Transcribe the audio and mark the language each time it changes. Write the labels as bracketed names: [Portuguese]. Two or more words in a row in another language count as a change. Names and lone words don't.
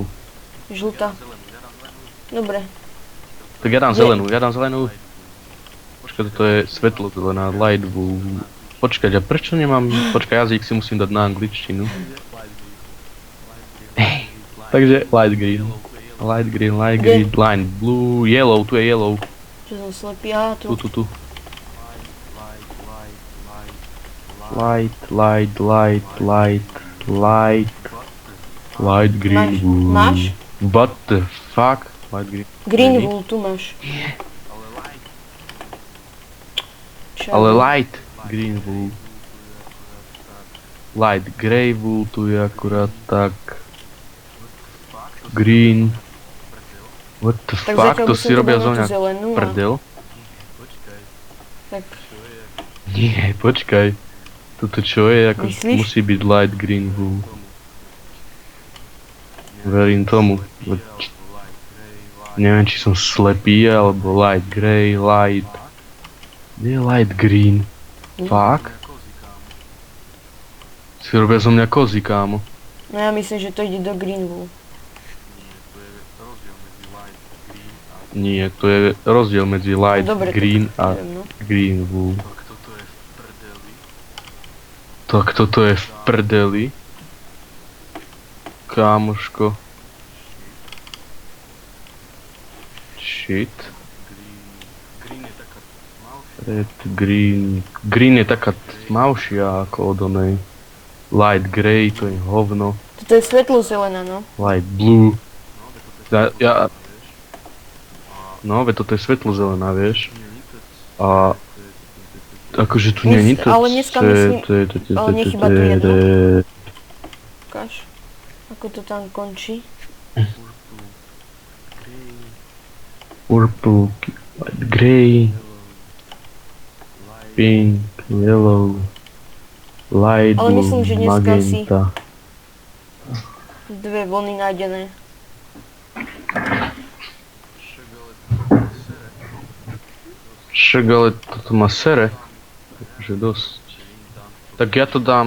[Slovak] Žltá. Dobre. Tak ja dám Nie. zelenú. Počkaj, toto je svetlo zelená, [English] light blue. [Slovak] Počkaj, a prečo nemám... Počkaj, jazyk si musím dať na angličtinu. [English] Takže light green, light green, blue, yellow, [Slovak] tu je yellow. Čo som slepý, aha, tu. [English] Tu. Light green, [Slovak] Máš? blue. Máš? [English] What the fuck? Light green. Green Ready? wool, [Slovak] tu máš. Čo? [English] Ale light green wool. Light grey wool, [Slovak] tu je akurát tak. [English] Green. What the [Slovak] Tak [English] fuck, [Slovak] zatiaľ to by som si robia dal zo na tú mňa zelenú a- prdel? Tak, Nie, počkaj. Toto čo je, ako Myslíš? musí byť [English] light green wool. [Slovak] Verím tomu. Neviem, či som slepý, alebo [English] light grey, light... Nie light green. Fuck? [Slovak] Si robia zo mňa kozy, kámo. no ja myslím, že to ide do [English] green wool. [Slovak] Nie, to je rozdiel medzi light No dobre, green a Neviem, no. [English] green wool. [Slovak] Tak toto je v prdeli. Kámoško. [English] Shit. Red, green. [Slovak] Green je taká tmavšia ako od onej. [English] Light grey, [Slovak] to je hovno. Toto je svetlo zelená, no. [English] Light blue. [Slovak] No, veď toto je svetlo zelená, vieš. A... Akože tu nie je nič. Ale dneska myslím- ale nechýba tu jedno. Ukáž. Ako to tam končí. [English] Purple, light grey, pink, yellow, light [Slovak] Ale blue, myslím, že dneska si- magenta. Dve vlny nájdené. Však ale toto má sere. Takže dosť. Tak ja to dám...